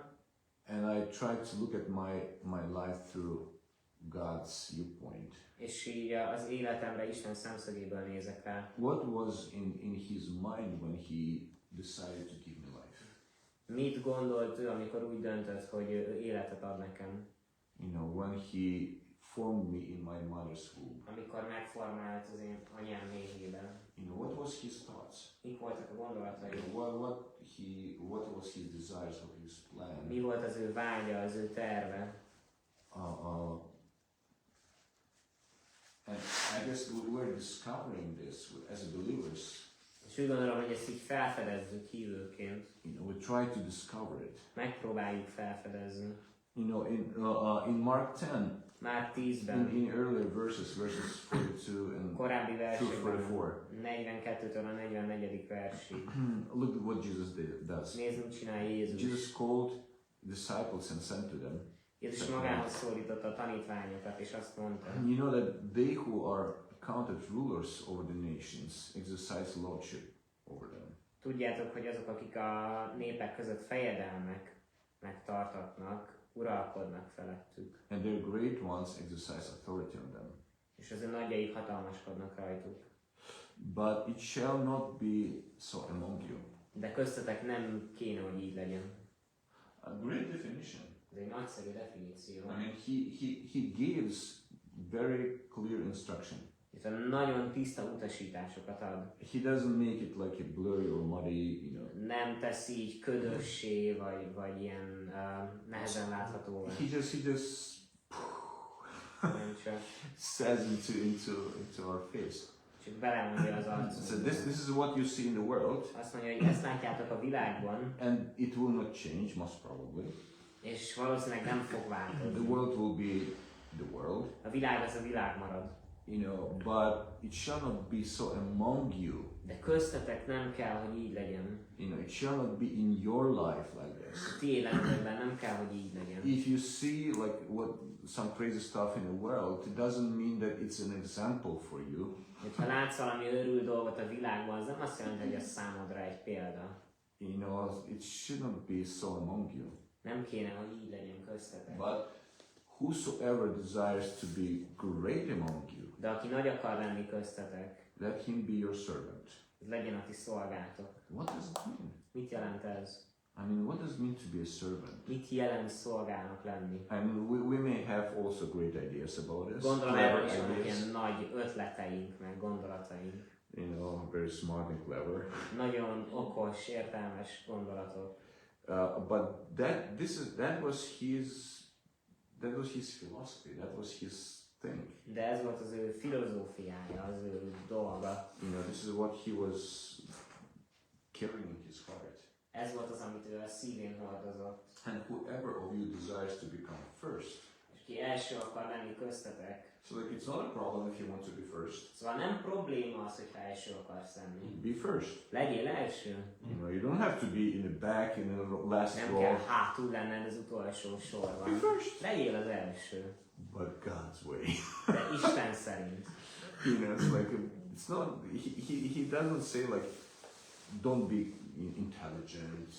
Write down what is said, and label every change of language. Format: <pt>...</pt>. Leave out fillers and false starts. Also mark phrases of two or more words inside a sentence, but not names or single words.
<en>and I try to look at my life through God's viewpoint.</en> <hu>és így az életemre Isten szemszögéből nézek rá.</hu> <en>What was in his mind when he decided to give me life?</en> <hu>Mit gondolt ő, amikor úgy döntött, hogy ő életet ad nekem?</hu> <en>When he formed me in my mother's womb.</en> <hu>Amikor megformált az én anyám méhében.</hu> <en>What was his thoughts?</en> <hu>Mik voltak a gondolatai?</hu> <en>What was his desires, what his plan?</en> <hu>Mi volt az ő vágya, az ő terve?</hu> <en>And I guess we're discovering this as believers.</en> <hu>És úgy gondolom, hogy ezt így felfedezzük hívőként.</hu> <en>We try to discover it.</en> <hu>Megpróbáljuk felfedezni.</hu> <en>In Mark 10,</en> <hu>Már 10-ben,</hu> <en>in earlier verses 42 and</en> <hu>korábbi versekben,</hu> <en>44.</en> <hu>42-től a 44. versig.</hu> <en>Look at what Jesus does.</en> <hu>Nézd, mit csinál Jézus.</hu> <en>Jesus called disciples and sent to them.</en> <hu>Jézus magához szólította a tanítványokat, és azt mondta,</hu> <en>You know that they who are counted rulers over the nations exercise lordship over them.</en> <hu>tudjátok, hogy azok, akik a népek között fejedelmeknek tartatnak, uralkodnak felettük,</hu> <en>And their great ones exercise authority on them.</en> <hu>és az ő nagyjaik hatalmaskodnak rajtuk.</hu> <en>But it shall not be so among you.</en> <hu>De köztetek nem kéne, hogy így legyen.</hu> <en>A great definition.</en> <hu>Ez egy nagyszerű definíció.</hu> <en>I mean, he gives very clear instruction.</en> <hu>És nagyon tiszta utasításokat ad.</hu> <en>He doesn't make it like a blurry or muddy,</en> <hu>Nem tesz így ködössé, vagy ilyen nehezen látható.</hu> <en>He just</en> <hu>Nem csak.</hu> <en>says into our face.</en> <hu>Csak belemondja az arcot.</hu> <en>So this is what you see in the world,</en> <hu>Azt mondja, hogy ezt látjátok a világban,</hu> <en>and it will not change, most probably.</en> <hu>és valószínűleg nem fog</hu> <en>The</en> <hu>változni.</hu> <en>world will be the world,</en> <hu>A világ az a világ marad.</hu> <en>but it shall not be so among you.</en> <hu>De köztetek nem kell, hogy így legyen.</hu> <en>It shall not be in your life like this.</en> <hu>A ti életetekben nem kell, hogy így legyen.</hu> <en>If you see like some crazy stuff in the world, it doesn't mean that it's an example for you.</en> <hu>Ha látsz valami őrült dolgot a világban, az nem azt jelenti, hogy ez számodra egy példa.</hu> <en>It should not be so among you.</en> <hu>Nem kéne, hogy így legyen köztetek.</hu> <en>But whosoever desires to be great among you,</en> <hu>De aki nagy akar lenni köztetek,</hu> <en>let him be your servant.</en> <hu>legyen a ti szolgátok.</hu> <en>What does it mean?</en> <hu>Mit jelent ez?</hu> <en>I mean, what does it mean to be a servant?</en> <hu>Mit jelent szolgának lenni?</hu> <en>I mean, we may have also great ideas about this.</en> <hu>Gondolom</hu> <en>clever</en> <hu>erről is vannak</hu> <en>ideas.</en> <hu>ilyen nagy ötleteink, meg gondolataink.</hu> <en>You know, very smart and clever.</en> <hu>Nagyon okos, értelmes gondolatok.</hu> <en>But that was his philosophy. That was his thing.</en> <hu>De ez volt az ő filozófiája, az ő dolga.</hu> <en>You know, this is what he was carrying in his heart.</en> <hu>Ez volt az, amit ő a szívén hordozott.</hu> <en>And whoever of you desires to become first.</en> <hu>És ki első akar lenni köztetek.</hu> <en>So like, it's not a problem if you want to be first.</en> <hu>Szóval nem probléma az, hogyha első akarsz lenni.</hu> <en>Be first.</en> <hu>Legyél első.</hu> <en>You know, you don't have to be in the back, in the last</en> <hu>Nem</hu> <en>row.</en> <hu>kell hátul lenned az utolsó sorban.</hu> <en>Be first.</en> <hu>Legyél az első.</hu> <en>But God's way.</en> <hu>De Isten szerint.</hu> <en>You know, it's like it's not. He doesn't say like, don't be intelligent.</en>